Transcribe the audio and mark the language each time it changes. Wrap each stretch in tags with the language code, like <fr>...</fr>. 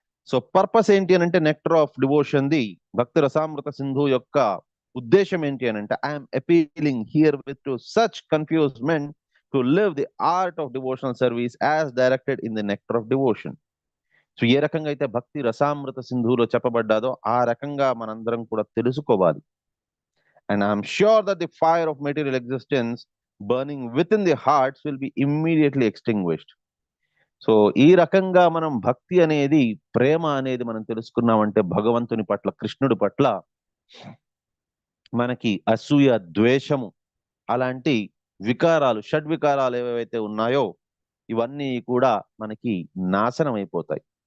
<te>So purpose ఏంటి అని అంటే</te> <en>Nectar of devotion, the Bhakti Rasamrita Sindhu యొక్క ఉద్దేశం ఏంటి అని అంటే I'm appealing here with to such confused men to live the art of devotional service as directed in the nectar of devotion.</en> <te>So ఏ రకంగా అయితే భక్తి రసామృత సింధులో చెప్పబడ్డాదో ఆ రకంగా మనందరం కూడా తెలుసుకోవాలి.</te> <en>And I'm sure that the fire of material existence burning within the hearts will be immediately extinguished.</en> <te>So ఈ రకంగా మనం భక్తి అనేది, ప్రేమ అనేది మనం తెలుసుకున్నామంటే భగవంతుని పట్ల, కృష్ణుడి పట్ల మనకి అసూయ, ద్వేషము అలాంటి వికారాలు, షడ్వికారాలు ఏవైతే ఉన్నాయో ఇవన్నీ కూడా మనకి నాశనం అయిపోతాయి.</te>